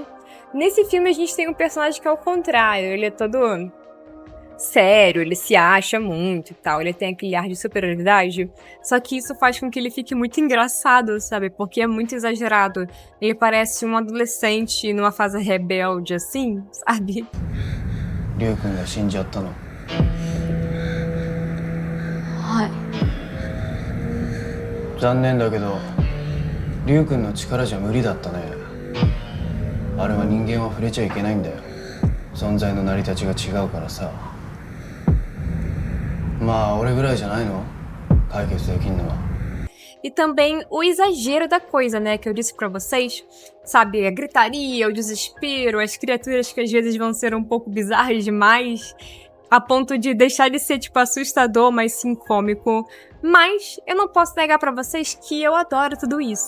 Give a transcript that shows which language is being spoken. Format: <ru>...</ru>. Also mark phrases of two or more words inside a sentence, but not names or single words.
<pt>Nesse filme a gente tem um personagem que é o contrário, ele é todo sério, ele se acha muito e tal, ele tem aquele ar de superioridade, só que isso faz com que ele fique muito engraçado, sabe, porque é muito exagerado. Ele parece um adolescente numa fase rebelde, assim, sabe?</pt> <ja>Ryu-kunが死んじゃったの。はい。残念だけど、Ryu-kunの力じゃ無理だったね。あれは人間は触れちゃいけないんだよ。存在の成り立ちが違うからさ。まあ俺ぐらいじゃないの？解決できんのは。</ja> <pt>E também o exagero da coisa, né, que eu disse pra vocês, sabe, a gritaria, o desespero, as criaturas que às vezes vão ser um pouco bizarras demais, a ponto de deixar de ser, tipo, assustador, mas sim cômico. Mas eu não posso negar pra vocês que eu adoro tudo isso.</pt>